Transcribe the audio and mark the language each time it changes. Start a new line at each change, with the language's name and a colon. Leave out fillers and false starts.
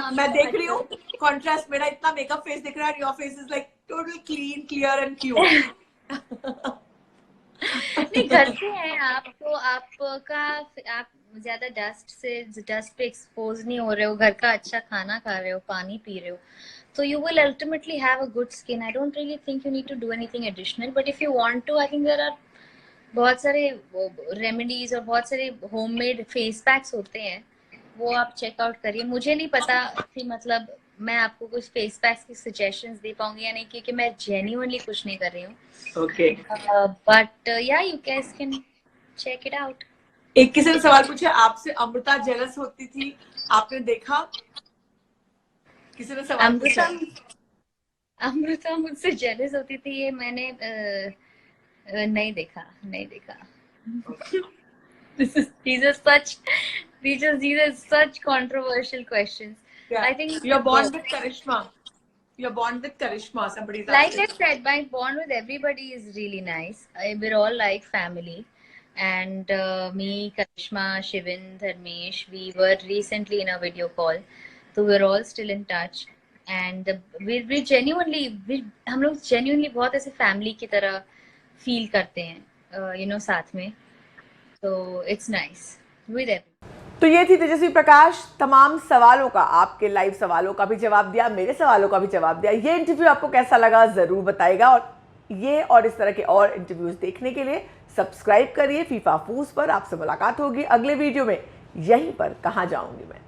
Hindi: मैं देख रही हूँ कॉन्ट्रास्ट, मेरा इतना मेकअप फेस दिख रहा है,
English: Your face is like total clean, clear and cute.
Hindi: नहीं घर पे हैं आप, तो आपका आप ज्यादा डस्ट पे एक्सपोज नहीं हो रहे हो, घर का अच्छा खाना खा रहे हो, पानी पी रहे हो,
English: so you will ultimately have a good skin. I don't really think you need to do anything additional, but if you want to, I think there are
Hindi: बहुत सारे रेमेडीज और बहुत सारे होममेड फेस पैक्स होते हैं, वो आप checkout करिए। मुझे नहीं पता कि मतलब मैं आपको कुछ फेस पैक्स की सजेशंस दे पाऊंगी या नहीं, क्योंकि मैं जेन्युइनली कुछ नहीं कर रही हूँ।
English: Okay, but yeah you guys can check it out.
Hindi: एक किसी ने सवाल पूछा आपसे, अमृता जेलस होती थी, आपने देखा? किसी ने सवाल पूछा अमृता मुझसे जेलस होती थी, ये मैंने नहीं देखा।
English: These are such controversial questions. Yeah. I think you're born with Karishma. You're born with Karishma. Somebody's like I said, my bond with everybody is really nice. We're all like family. And me, Karishma, Shivin, Dharmesh, we were recently in a video call. So we're all still in touch. And we genuinely,
Hindi: हम लोग genuinely बहुत ऐसे family की तरह feel करते हैं, you know, साथ में.
English: So it's nice with everyone.
Hindi: तो ये थी तेजस्वी प्रकाश, तमाम सवालों का, आपके लाइव सवालों का भी जवाब दिया, मेरे सवालों का भी जवाब दिया। ये इंटरव्यू आपको कैसा लगा जरूर बताइएगा, और ये और इस तरह के और इंटरव्यूज देखने के लिए सब्सक्राइब करिए फीफा फूज पर। आपसे मुलाकात होगी अगले वीडियो में, यहीं पर कहाँ जाऊंगी मैं।